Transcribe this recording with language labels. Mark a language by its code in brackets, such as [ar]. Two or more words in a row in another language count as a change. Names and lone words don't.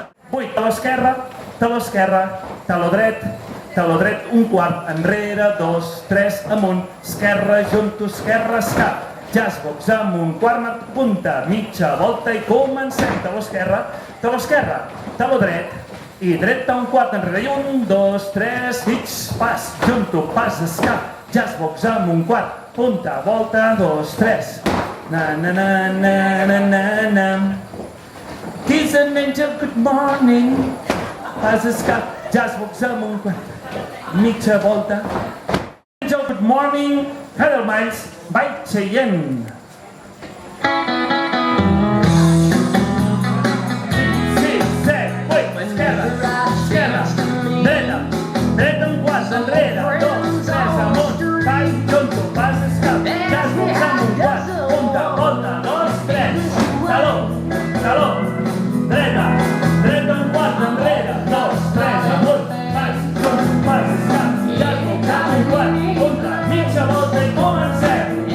[ca] 8, taló esquerra, taló dret, un quart, enrere, 2, 3, amunt, esquerra, junto, esquerra, escap, [en] jazz box, [ca] amunt, quart, punta, mitja volta i comencem. Taló esquerra, taló dret, i dreta, un quart, enrere, i 1, 2, 3, hits, pas, junto, pas, escap, [en] jazz box, [ca] amunt, quart, punta, volta, 2, 3, na na na na na na na. [en] Kiss an angel, good morning. [ca] Pas escap, [en] jazz box [ca] amunt, mitja volta. [en] Angel, good morning. Hello, Miles. Bye, Cheyenne. [ca] 6, 7, 8, esquerra, dreta, un quart, enrere, 2, 3, amunt, pas, junto, pas, escap, [en] jazz box [ca] amunt, quart, punta, volta, 2, 3, taló, dreta, un quart, enrere, 2, 3, amunt, pas, junto, pas, escap, [en] jazz box [ca] amunt, quart, punta, mitja volta i comencem.